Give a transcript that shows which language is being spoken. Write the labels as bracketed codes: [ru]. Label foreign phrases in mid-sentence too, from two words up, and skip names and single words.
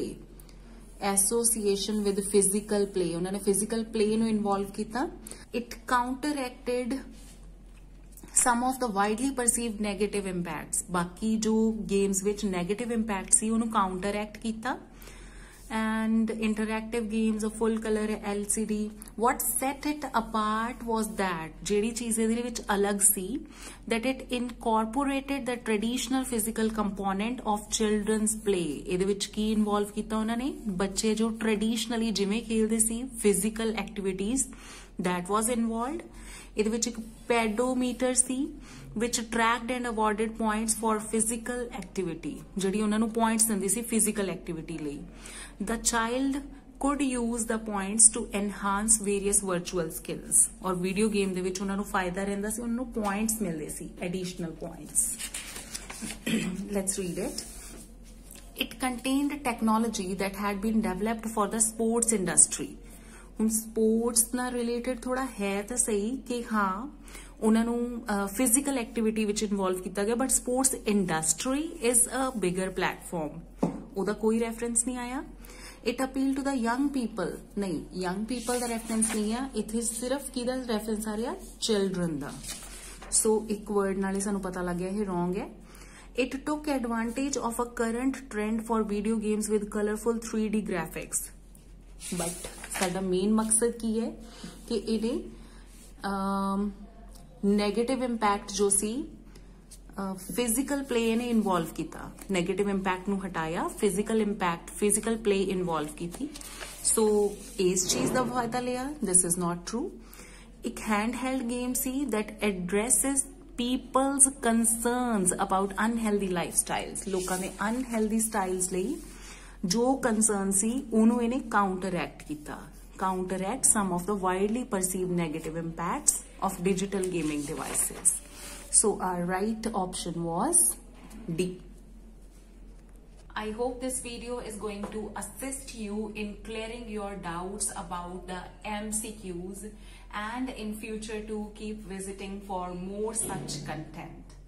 [en] Association with physical play. [pa] उन्होंने [en] physical play [pa] ਨੂੰ involve ਕੀਤਾ. [en] It counteracted some of the widely perceived negative impacts. [hi] बाकी जो [pa] games ਵਿੱਚ [en] negative impact [pa] ਸੀ ਉਹਨੂੰ counteract ਕੀਤਾ. [en] And interactive games, a full color LCD. What set it apart was that [pa] ਜਿਹੜੀ ਚੀਜ਼ ਇਹਦੇ ਵਿੱਚ ਅਲੱਗ ਸੀ, [en] that it incorporated the traditional physical component of children's play. [pa] ਇਹਦੇ ਵਿੱਚ ਕੀ ਇਨਵੋਲਵ ਕੀਤਾ ਉਹਨਾਂ ਨੇ? ਬੱਚੇ ਜੋ ਟ੍ਰੈਡੀਸ਼ਨਲੀ ਜਿਵੇਂ ਖੇਲਦੇ ਸੀ, [en] physical activities, that was involved. [pa] ਇਹਦੇ ਵਿੱਚ ਇੱਕ ਪੈਡੋਮੀਟਰ ਸੀ [en] which tracked and awarded points for physical activity, [pa] ਜਿਹੜੀ ਉਹਨਾਂ ਨੂੰ points ਦਿੰਦੀ ਸੀ [en] physical activity [pa] ਲਈ. [en] The child could use the points to enhance various virtual skills. [pa] और [en] video game [pa] ਦੇ ਵਿੱਚ ਉਹਨਾਂ ਨੂੰ ਫਾਇਦਾ ਰਹਿੰਦਾ ਸੀ, ਉਹਨਾਂ ਨੂੰ points ਮਿਲਦੇ ਸੀ, [en] additional points. Let's read it. It contained technology that had been developed for the sports industry. [pa] ਹੁਣ sports ਨਾਲ related ਥੋੜਾ ਹੈ ਤਾਂ ਸਹੀ ਕਿ ਹਾਂ ਉਹਨਾਂ ਨੂੰ [en] physical activity [pa] ਵਿੱਚ involve ਕੀਤਾ ਗਿਆ, [en] but sports industry is a bigger platform. [pa] ਉਹਦਾ ਕੋਈ reference ਨਹੀਂ ਆਇਆ. [en] It appealed to the young people. [pa] ਨਹੀਂ, [en] young people [pa] ਦਾ reference ਨਹੀਂ ਆ, ਇੱਥੇ ਸਿਰਫ ਕਿਹਦਾ reference ਆ ਰਿਹਾ? children ਦਾ. So ਇੱਕ word ਨਾਲ ਹੀ ਸਾਨੂੰ ਪਤਾ ਲੱਗ ਗਿਆ ਇਹ wrong ਹੈ. [en] It took advantage of a current trend for video games with colorful 3D graphics. [pa] But ਸਾਡਾ main ਮਕਸਦ ਕੀ ਹੈ ਕਿ ਇਹਨੇ [en] negative impact [pa] ਜੋ ਸੀ [en] physical play [pa] ਨੇ involve ਕੀਤਾ, [en] negative impact [pa] ਨੂੰ ਹਟਾਇਆ, [en] physical play involve ਕੀਤੀ. [pa] So ਇਸ ਚੀਜ਼ ਦਾ ਫਾਇਦਾ ਲਿਆ. [en] This is not true. ਇੱਕ handheld game ਸੀ that addresses people's concerns about unhealthy lifestyles. [pa] ਲੋਕਾਂ ਦੇ [en] unhealthy styles [pa] ਲਈ ਜੋ concern ਸੀ ਉਹਨੂੰ ਇਹਨੇ counteract ਕੀਤਾ. [en] Counteract some of the widely perceived negative impacts of digital gaming devices. So our right option was D. I hope this video is going to assist you in clearing your doubts about the MCQs, and in future to keep visiting for more such content.